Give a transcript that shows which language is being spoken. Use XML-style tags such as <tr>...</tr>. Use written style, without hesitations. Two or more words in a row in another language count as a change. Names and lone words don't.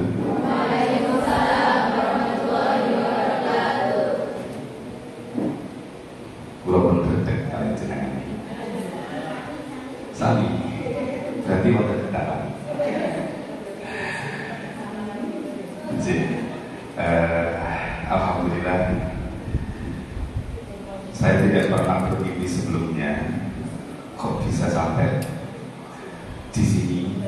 <ar>وعليكم السلام ورحمة الله وبركاته.</ar> <jv>Kula pun berdek kalian jenengan sami</jv> <id>berarti mau berdekatan. Alhamdulillah, saya tidak pernah begini sebelumnya. Kok bisa sampai di sini?</id>